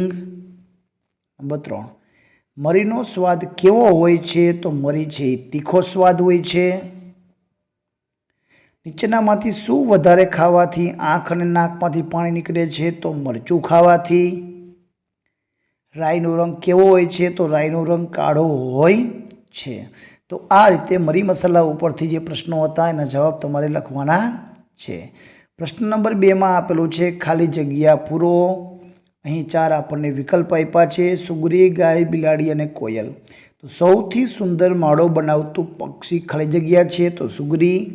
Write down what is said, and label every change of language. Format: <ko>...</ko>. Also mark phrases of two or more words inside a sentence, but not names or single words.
<gu>નંબર 3 મરીનો સ્વાદ કેવો હોય છે તો મરી છે તીખો સ્વાદ હોય છે। નીચેનામાંથી શું વધારે ખાવાથી આંખ અને નાકમાંથી પાણી નીકળે છે તો મરચું ખાવાથી। રાઈનો રંગ કેવો હોય છે તો રાઈનો રંગ કાળો હોય છે। તો આ રીતે મરી મસાલા ઉપરથી જે પ્રશ્નો હતા એના જવાબ તમારે લખવાના છે। પ્રશ્ન નંબર 2 માં આપેલું છે ખાલી જગ્યા પૂરો। અહીં 4 આપણે વિકલ્પ આપ્યા છે સુગરી ગાય બિલાડી અને કોયલ। તો સૌથી સુંદર માળો બનાવતું પક્ષી ખાલી જગ્યા છે તો સુગરી।</gu>